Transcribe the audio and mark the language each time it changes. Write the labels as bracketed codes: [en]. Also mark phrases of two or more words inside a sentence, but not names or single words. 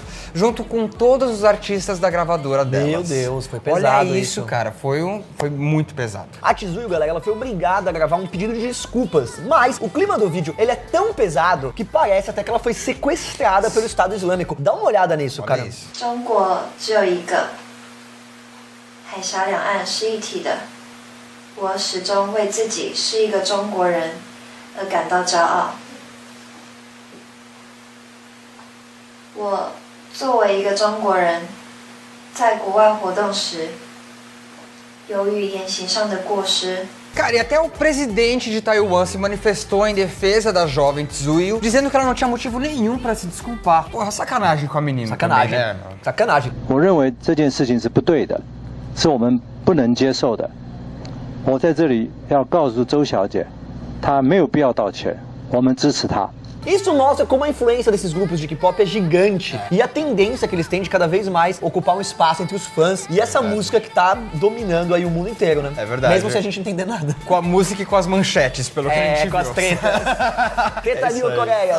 [pt] Junto com todos os artistas da gravadora delas. Meu Deus, foi pesado. Olha isso, cara, foi muito pesado. A Tsuyu, galera, ela foi obrigada a gravar um pedido de desculpas, mas o clima do vídeo, ele é tão pesado que parece até que ela foi sequestrada pelo Estado Islâmico. Dá uma olhada nisso, cara. [zh] 中国只有一个，海峡两岸是一体的。我始终为自己是一个中国人而感到骄傲。我作为一个中国人，在国外活动时，由于言行上的过失。 [pt] Cara, e até o presidente de Taiwan se manifestou em defesa da jovem Tsuyu, dizendo que ela não tinha motivo nenhum pra se desculpar. Porra, sacanagem com a menina. Sacanagem, também, né? Sacanagem. [zh] 我认为这件事情是不对的，是我们不能接受的。我在这里要告诉周小姐，她没有必要道歉，我们支持她。 [pt] Isso mostra como a influência desses grupos de K-pop é gigante e a tendência que eles têm de cada vez mais ocupar um espaço entre os fãs e essa música que tá dominando aí o mundo inteiro, né? É verdade. Mesmo se a gente não entender nada. Com a música e com as manchetes, pelo que a gente viu. Com as tretas. Treta New Coreia.